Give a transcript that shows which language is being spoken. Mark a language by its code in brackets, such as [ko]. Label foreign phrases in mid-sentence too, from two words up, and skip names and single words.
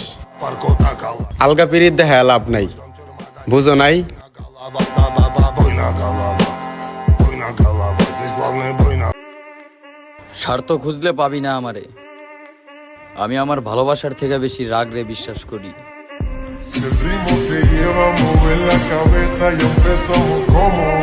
[bn] আলগা পিরিত দেখা লাভ নাই, বুঝো নাই? স্বার্থ খুঁজলে পাবি না আমারে। আমি আমার ভালোবাসার থেকে বেশি রাগ রে বিশ্বাস করি। [es] Si el ritmo te lleva a mover la cabeza y empezamos como